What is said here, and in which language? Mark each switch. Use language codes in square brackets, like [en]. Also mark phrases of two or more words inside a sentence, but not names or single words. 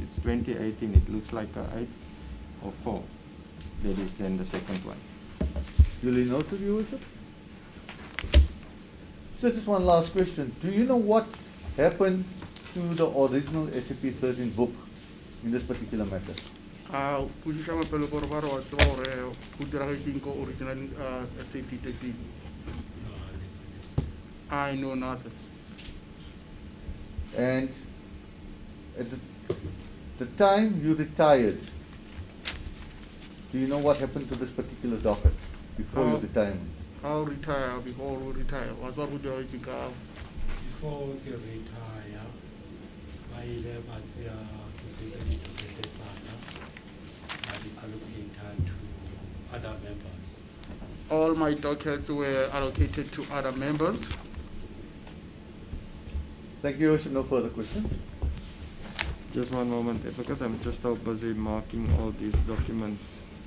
[en] It's 2018. It looks like a 8 or 4. That is then the second one. Duly noted, Your Worship. So just one last question. Do you know what happened to the original SCP-13 book in this particular matter? [tn] pušiša mapele gore ba re wa tseba gore go diragetseng ko [en] original SAP [tn] 13. [en] I know nothing. And at the time you retired, do you know what happened to this particular docket before your retirement? I'll retire before we retire. [tn] Wa tseba go diragetseng ka Before ke retire, ba ile ba tseya tsotlhe ditokete tsaka, ba di allocata [en] to other members. all my dockets were allocated to other members. Thank you, Your Worship. No further questions. Just one moment, advocate. I'm just so busy marking all these documents.